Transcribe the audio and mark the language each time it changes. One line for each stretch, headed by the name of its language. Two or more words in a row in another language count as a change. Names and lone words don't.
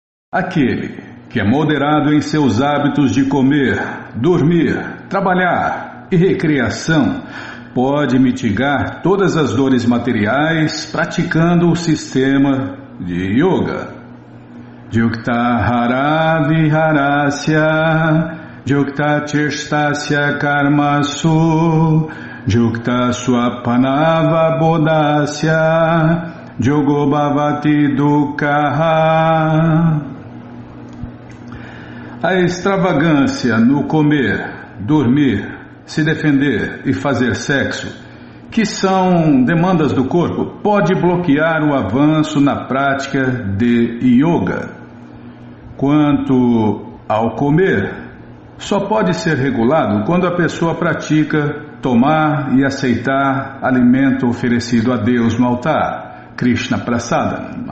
Portuguese: Aquele que é moderado em seus hábitos de comer, dormir, trabalhar e recreação pode mitigar todas as dores materiais praticando o sistema de yoga.
Sanskrit: Yuktahara Viharasya Yukta Chestasya Karmasu Yukta Swapanava Bodhasya Yogo Bhavati Dukkaha.
Portuguese: A extravagância no comer, dormir, se defender e fazer sexo, que são demandas do corpo, pode bloquear o avanço na prática de yoga. Quanto ao comer, só pode ser regulado quando a pessoa pratica tomar e aceitar alimento oferecido a Deus no altar, Krishna Prasada.